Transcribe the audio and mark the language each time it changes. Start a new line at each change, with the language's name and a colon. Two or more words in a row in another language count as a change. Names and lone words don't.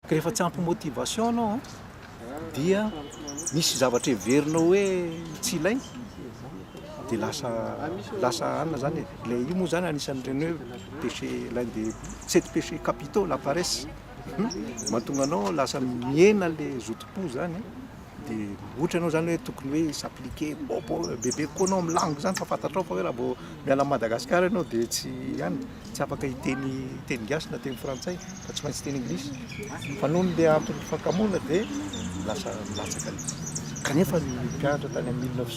Malagasy: Rehefa tsy ampy motivation anao dia misy zavatra heverinao hoe tsy ilainy dia lasa anona zany e. Io moa zany anisan'ireny hoe
French: péché l'un des 7 péchés capitaux la paresse.
Malagasy: Mahatonga anao lasa miena le zoto-po zany dia ohatra ianao zany hoe tokony hoe s'appliquer bebe koa anao amin'ny langue zany fa fantatrao fa hoe raha vao miala Madagasikara ianao dia tsy afaka hiteny gasy na teny frantsay fa tsy maintsy teny anglisy fa noho le antony fankamoana dia lasa milatsaka kanefa ny mpianatra tany amin'ny